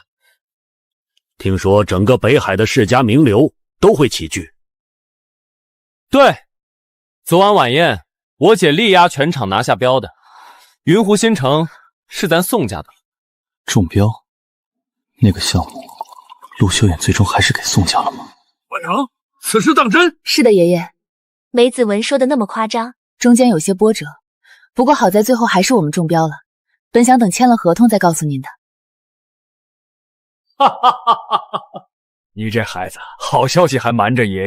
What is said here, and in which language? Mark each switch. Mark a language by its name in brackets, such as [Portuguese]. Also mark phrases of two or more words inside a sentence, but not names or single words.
[Chinese] 聽說整個北海的世家名流都會齊聚。對，昨晚晚宴，我姐力壓全場拿下標的，雲湖新城是咱宋家的。中標？那個項目，陸秀遠最終還是給宋家了嗎？晚唐，此事當真？是的，爺爺。沒子文說的那麼誇張，中間有些波折，不過好在最後還是我們中標了。本想等簽了合同再告訴您的。哈哈哈哈哈！你這孩子，好消息還瞞着爺爺。